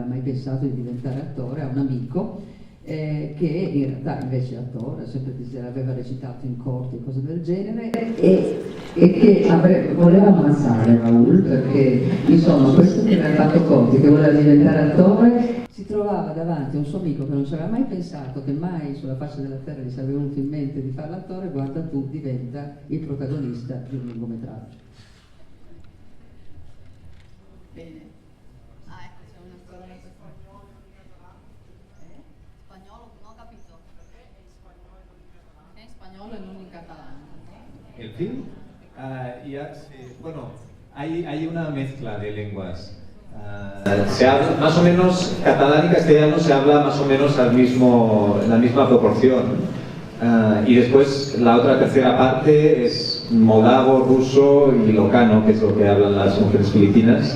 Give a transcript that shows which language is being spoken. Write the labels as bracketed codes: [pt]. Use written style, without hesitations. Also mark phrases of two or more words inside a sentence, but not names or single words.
[it] mai pensato di diventare attore, ha un amico che in realtà invece è attore, sempre aveva recitato in corti e cose del genere, e che voleva ammazzare Raúl perché insomma questo che aveva fatto conti, che voleva diventare attore, si trovava davanti a un suo amico che non ci aveva mai pensato, che mai sulla faccia della terra gli sarebbe venuto in mente di fare l'attore, guarda tu, diventa il protagonista di un lungometraggio. Bene. Ah, ecco, c'è una storia spagnolo, spagnolo, non ho capito. È in spagnolo e non in catalano. [es] El film, bueno, hay una mezcla de lenguas. Se habla más o menos catalán y castellano, se habla más o menos en la misma proporción. Y después la otra tercera parte es moldavo, ruso y ilocano, que es lo que hablan las mujeres filipinas.